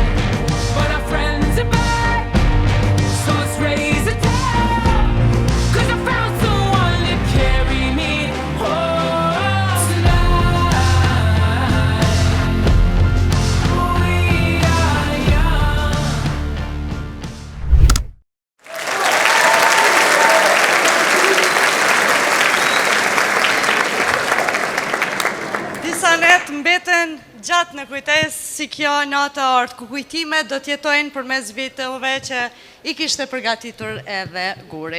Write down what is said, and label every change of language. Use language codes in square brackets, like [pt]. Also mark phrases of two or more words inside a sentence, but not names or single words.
[en] But our friends are back, so let's raise a toast. 'Cause I found someone to carry me home tonight. We are young. [sq] Disa net mbeten gjatë në kujtesë si kjo Nata Art, ku kujtimet do t'jetojnë përmes videove që i kishte përgatitur edhe Guri.